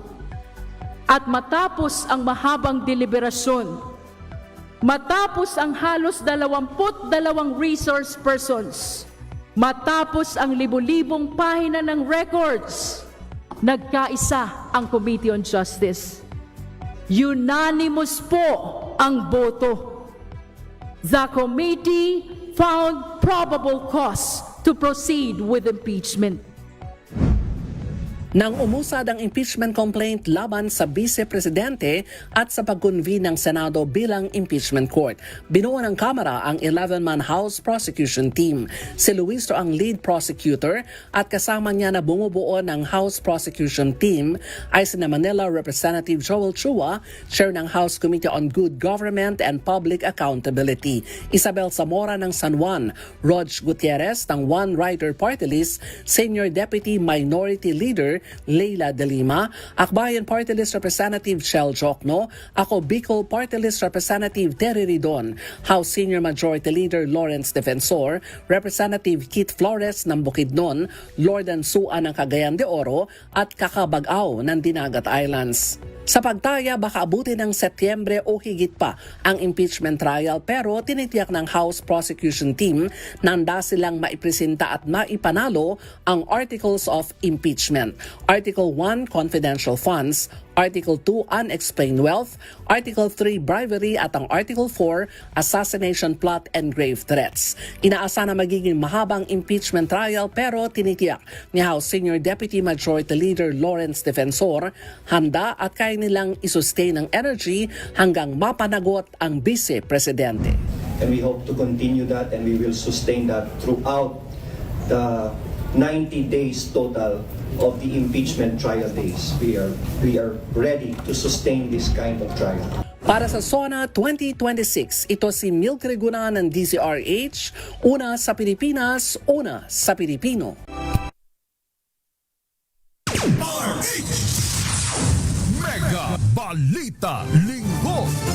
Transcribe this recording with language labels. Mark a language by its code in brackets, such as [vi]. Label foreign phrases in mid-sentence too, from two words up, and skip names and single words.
[tl] At matapos ang mahabang deliberasyon, matapos ang halos 22 [en] resource persons, [tl] matapos ang libu-libong pahina ng records, nagkaisa ang Committee on Justice. Unanimous po ang boto. [en] The committee found probable cause to proceed with impeachment. [tl] Nang umusad ang [en] impeachment complaint [tl] laban sa Vice Presidente at sa pag-convene ng Senado bilang [en] impeachment court, [tl] binuo ng Kamara ang 11-man House Prosecution Team. Si Luis ang lead prosecutor at kasama niya na bumubuo ng House Prosecution Team ay sina Manila Representative Joel Chua, Chair ng House Committee on Good Government and Public Accountability, Isabel Zamora ng San Juan, Rog Gutierrez ng One Rider Party List, Senior Deputy Minority Leader Leila De Lima, Akbayan Party List Representative Shell Jokno, ako Bicol Party List Representative Terry Ridon, House Senior Majority Leader Lawrence Defensor, Representative Keith Flores ng Bukidnon, Lordan Sua ng Cagayan de Oro at Kakabagaw ng Dinagat Islands. Sa pagtaya, baka abutin ng Setyembre o higit pa ang [en] impeachment trial [tl] pero tinitiyak ng House Prosecution Team na handa silang maipresenta at maipanalo ang Articles of Impeachment. Article 1, Confidential Funds, Article 2, Unexplained Wealth, Article 3, Bribery at ang Article 4, Assassination Plot and Grave Threats. Inaasa na magiging mahabang [en] impeachment trial [tl] pero tinitiyak ni House Senior Deputy Majority Leader Lawrence Defensor handa at kaya nilang isustain ang energy hanggang mapanagot ang Vice Presidente. [en] And we hope to continue that and we will sustain that throughout the 90 days total of the impeachment trial days. We are ready to sustain this kind of trial. [tl] Para sa SONA 2026, ito si Milk Reguna ng DZRH, una sa Pilipinas, una sa Pilipino. Mega Balita Linggo.